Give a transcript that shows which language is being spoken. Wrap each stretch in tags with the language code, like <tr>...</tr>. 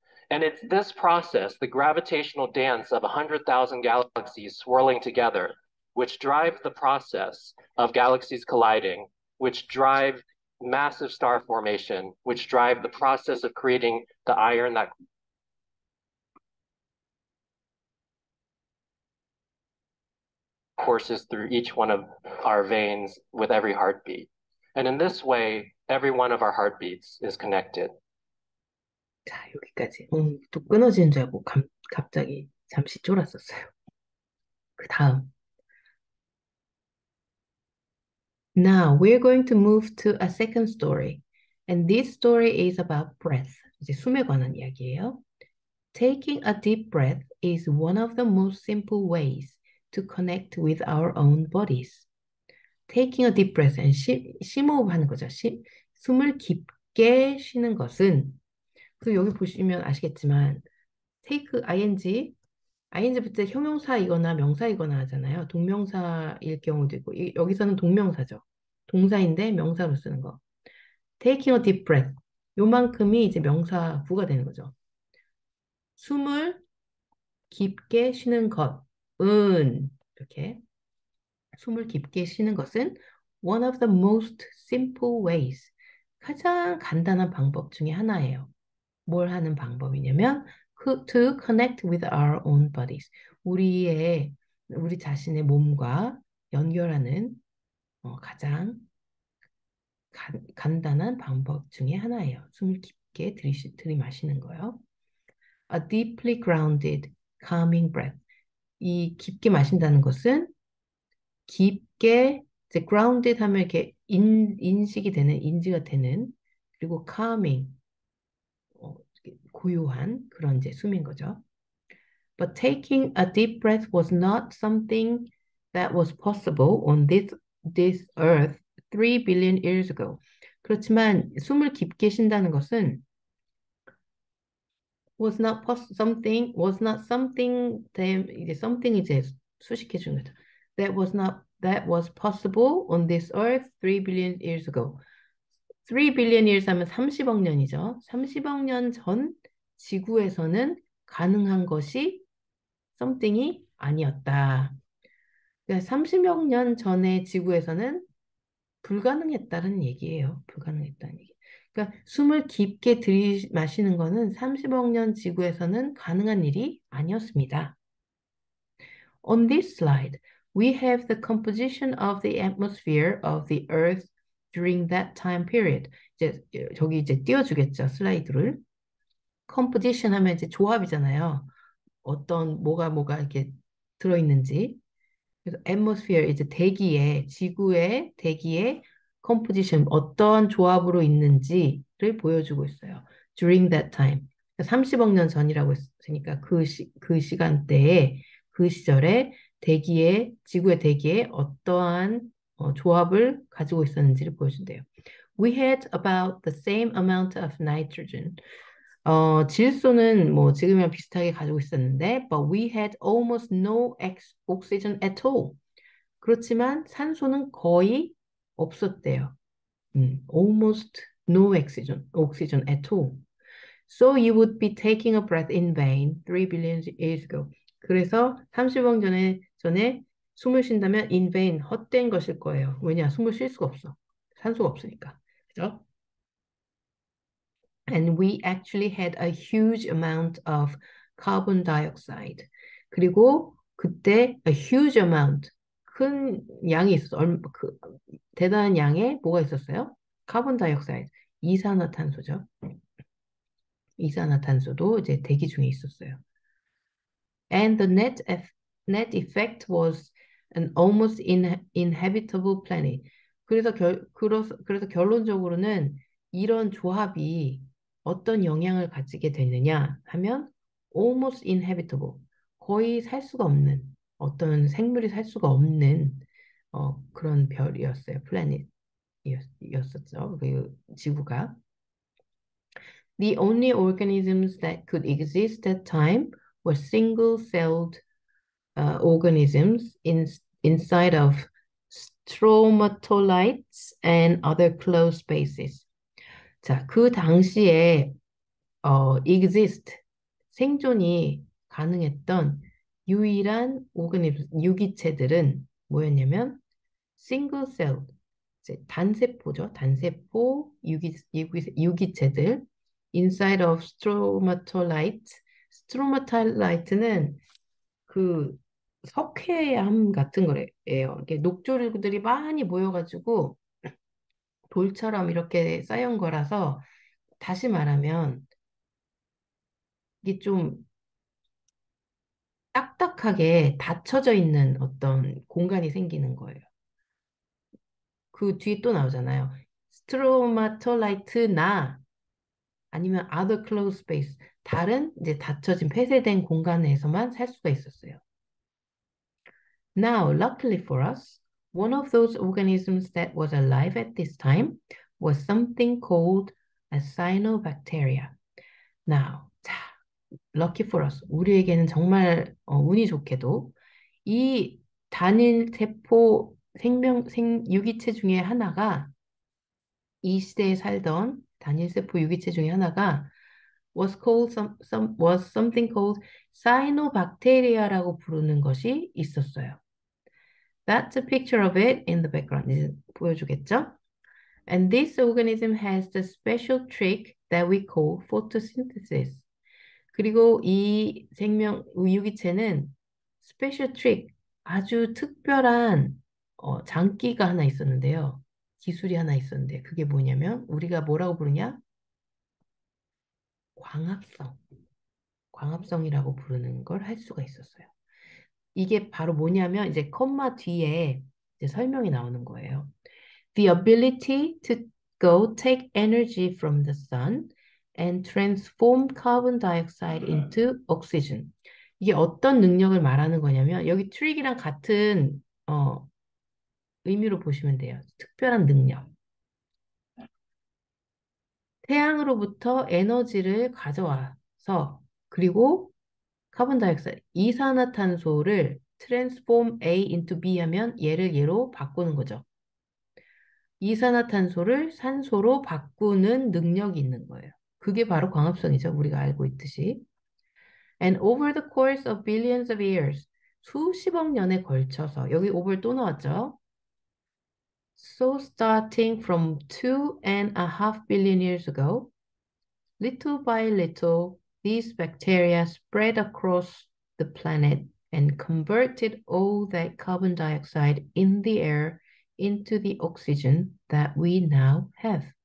<en>And it's this process, the gravitational dance of 100,000 galaxies swirling together, which drive the process of galaxies colliding, which drive massive star formation, which drive the process of creating the iron that courses through each one of our veins with every heartbeat. And in this way, every one of our heartbeats is connected.</en> <ko>자, 여기까지. 또 끊어지는 줄 알고 갑자기 잠시 쫄았었어요. 그 다음.</ko> <en>Now we're going to move to a second story. And this story is about breath.</en> <ko>이제 숨에 관한 이야기예요.</ko> <en>Taking a deep breath is one of the most simple ways to connect with our own bodies. Taking a deep breath,</en> <ko>심호흡 하는 거죠. 숨을 깊게 쉬는 것은, 그래서 여기 보시면 아시겠지만, take ing부터 형용사이거나 명사이거나 하잖아요. 동명사일 경우도 있고, 여기서는 동명사죠. 동사인데 명사로 쓰는 거.</ko> <en>Taking a deep breath.</en> <ko>요만큼이 이제 명사구가 되는 거죠. 숨을 깊게 쉬는 것은 이렇게 숨을 깊게 쉬는 것은</ko> <en>one of the most simple ways.</en> <ko>가장 간단한 방법 중에 하나예요. 뭘 하는 방법이냐면</ko> <en>to connect with our own bodies.</en> <ko>우리 자신의 몸과 연결하는 가장 간단한 방법 중에 하나예요. 숨을 깊게 들이마시는 거요.</ko> <en>A deeply grounded, calming breath.</en> <ko>이 깊게 마신다는 것은 깊게 이제 grounded 하면 이렇게 인지가 되는 그리고 calming 고요한 그런 이제 숨인 거죠.</ko> <en>But taking a deep breath was not something that was possible on this earth 3 billion years ago.</en> <ko>그렇지만 숨을 깊게 쉰다는 것은</ko> <en>was not something</en> <ko>이제 something 이제 수식해 주는 거죠.</ko> <en>that was possible on this earth 3 billion years ago. 3 billion years</en> <ko>하면 30억 년이죠. 30억 년 전 지구에서는 가능한 것이 something이 아니었다. 그러니까 30억 년 전의 지구에서는 불가능했다는 얘기예요. 불가능했다는 얘기. 그러니까 숨을 깊게 들이마시는 거는 30억 년 지구에서는 가능한 일이 아니었습니다.</ko> <en>On this slide, we have the composition of the atmosphere of the Earth during that time period.</en> <ko>이제 저기 이제 띄워주겠죠, 슬라이드를. composition 하면 이제 조합이잖아요. 어떤 뭐가 이렇게 들어있는지. 그래서 atmosphere 이제 대기에 지구의 대기의 composition 어떤 조합으로 있는지를 보여주고 있어요.</ko> <en>During that time</en> <ko>30억 년 전이라고 했으니까 그 시간대에 그 시절에 대기에 지구의 대기에 어떠한 조합을 가지고 있었는지를 보여준대요.</ko> <en>We had about the same amount of nitrogen.</en> <ko>질소는 뭐 지금이랑 비슷하게 가지고 있었는데,</ko> <en>but we had almost no oxygen at all.</en> <ko>그렇지만 산소는 거의 없었대요.</ko> <en>almost no oxygen at all. So you would be taking a breath in vain 3 billion years ago.</en> <ko>그래서 30억 전에 숨을 쉰다면</ko> <en>in vain,</en> <ko>헛된 것일 거예요. 왜냐? 숨을 쉴 수가 없어. 산소가 없으니까. 그죠?</ko> <en>And we actually had a huge amount of carbon dioxide.</en> <ko>그리고 그때</ko> <en>a huge amount,</en> <ko>큰 양이 있었어. 대단한 양의 뭐가 있었어요? 카본 다이옥사이드, 이산화탄소죠. 이산화탄소도 이제 대기 중에 있었어요.</ko> <en>And the net effect was an almost inhabitable planet.</en> <ko>그래서 결론적으로는 이런 조합이 어떤 영향을 가지게 되느냐 하면</ko> <en>almost inhabitable,</en> <ko>거의 살 수가 없는, 어떤 생물이 살 수가 없는 그런 별이었어요. 플래닛이었었죠. 그 지구가.</ko> <en>The only organisms that could exist at time were single-celled organisms inside of stromatolites and other closed spaces.</en> <ko>자, 그 당시에 exist, 생존이 가능했던 유일한 유기체들은 뭐였냐면</ko> <en>single cell,</en> <ko>이제 단세포죠. 단세포 유기체들</ko> <en>inside of stromatolites.</en> <ko>stromatolite는 그 석회암 같은 거래요. 이렇게 녹조류들이 많이 모여가지고 돌처럼 이렇게 쌓인 거라서 다시 말하면 이게 좀 딱딱하게 닫혀져 있는 어떤 공간이 생기는 거예요. 그 뒤에 또 나오잖아요. 스트로마톨라이트나 아니면</ko> <en>other closed space,</en> <ko>다른 이제 닫혀진 폐쇄된 공간에서만 살 수가 있었어요.</ko> <en>Now, luckily for us, one of those organisms that was alive at this time was something called a cyanobacteria.</en> <ko>Now, 자,</ko> <en>lucky for us,</en> <ko>우리에게는 정말 운이 좋게도 이 단일 세포 유기체 중에 하나가, 이 시대에 살던 단일 세포 유기체 중에 하나가</ko> <en>was something called</en> <ko>cyanobacteria라고 부르는 것이 있었어요.</ko> <en>That's a picture of it in the background.</en> <ko>이제 보여주겠죠?</ko> <en>And this organism has the special trick that we call photosynthesis.</en> <ko>그리고 이 유기체는</ko> <en>special trick,</en> <ko>아주 특별한 장기가 하나 있었는데요. 기술이 하나 있었는데 그게 뭐냐면 우리가 뭐라고 부르냐? 광합성이라고 부르는 걸 할 수가 있었어요. 이게 바로 뭐냐면 이제 컴마 뒤에 이제 설명이 나오는 거예요.</ko> <en>The ability to go take energy from the sun and transform carbon dioxide into oxygen.</en> <ko>이게 어떤 능력을 말하는 거냐면 여기 트릭이랑 같은 의미로 보시면 돼요. 특별한 능력. 태양으로부터 에너지를 가져와서 그리고 카본 다이옥사이드, 이산화탄소를</ko> <en>transform A into B</en> <ko>하면 얘를 얘로 바꾸는 거죠. 이산화탄소를 산소로 바꾸는 능력이 있는 거예요. 그게 바로 광합성이죠. 우리가 알고 있듯이.</ko> <en>And over the course of billions of years,</en> <ko>수십억 년에 걸쳐서, 여기 over 또 나왔죠.</ko> <en>So starting from 2.5 billion years ago, little by little, these bacteria spread across the planet and converted all that carbon dioxide in the air into the oxygen that we now have.</en>